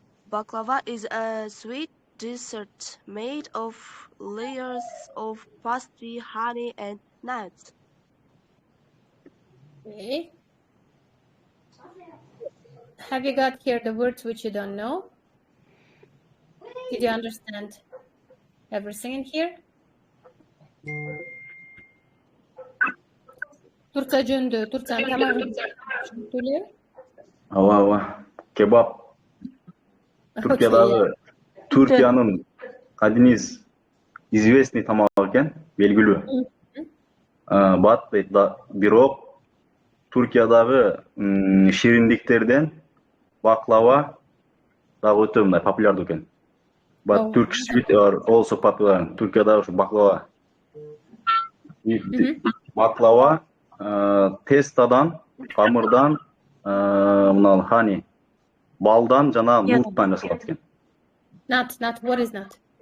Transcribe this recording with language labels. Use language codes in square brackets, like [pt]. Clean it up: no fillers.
[en] Baklava is a sweet dessert made of layers of pastry, honey, and nuts. Okay. Have you got here the words which you don't know? Did you understand everything in here? [ky] Турция жөнүндө, Турциянын тамагы түшүнүктүү. Ооба. Кебаб. Түркиянын кадимиз известный тамагы экен, белгилүү. But бирок Түркиядагы шириндиктерден баклава дагы өтө мындай популярдуу экен. [en] But Turkish sweets are also popular. [ky] Түркиядагы ушу баклава. Баклава тестадан, камырдан, мына хани, балдан жана нуттан жасалат экен. [en] Nut, what is nut?